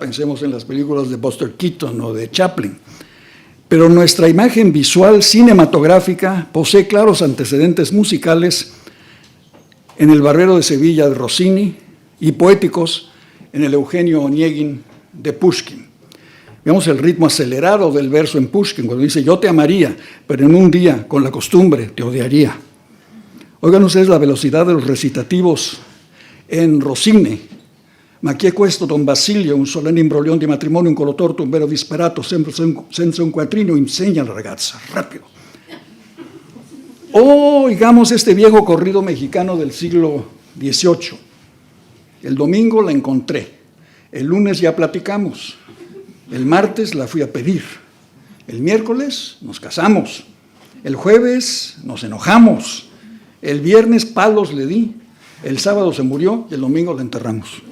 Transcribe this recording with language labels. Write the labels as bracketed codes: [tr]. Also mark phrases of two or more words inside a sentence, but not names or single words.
[es] Pensemos en las películas de Buster Keaton o de Chaplin. Pero nuestra imagen visual cinematográfica posee claros antecedentes musicales en el Barbero de Sevilla de Rossini y poéticos en el Eugenio Oñeguin de Pushkin. Veamos el ritmo acelerado del verso en Pushkin, cuando dice: yo te amaría, pero en un día, con la costumbre, te odiaría. Oigan ustedes la velocidad de los recitativos en Rossini. [it] Ma chi è questo Don Basilio, un solenne imbroglione di matrimonio, un colotorto, un vero disperato, sempre senza un quattrino, insegna a la ragazza, [es] rápido. O, digamos, este viejo corrido mexicano del siglo XVIII. El domingo la encontré, el lunes ya platicamos, el martes la fui a pedir, el miércoles nos casamos, el jueves nos enojamos, el viernes palos le di, el sábado se murió y el domingo la enterramos.